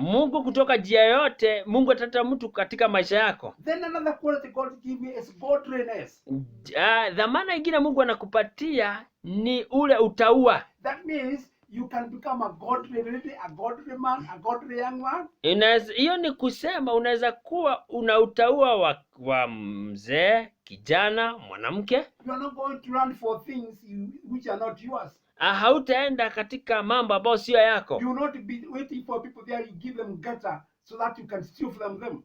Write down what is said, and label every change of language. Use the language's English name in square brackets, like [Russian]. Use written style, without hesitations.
[Swahili] Mungu kutoka njia yote, Mungu ataleta mtu katika maisha yako. [English] Then another quality God give you is godliness. [Swahili] Dhamana nyingine Mungu anakupatia ni ule utaua. [English] That means you can become a godly lady, a godly man, a godly young man. [Swahili] Hiyo ni kusema unaweza kuwa una utaua wa mzee, kijana, mwanamke. [English] You are not going to run for things which are not yours. [Swahili] Hautaenda katika mambo ambayo sio yako. [English] You will not be waiting for people there, you give them gutter so that you can steal from them.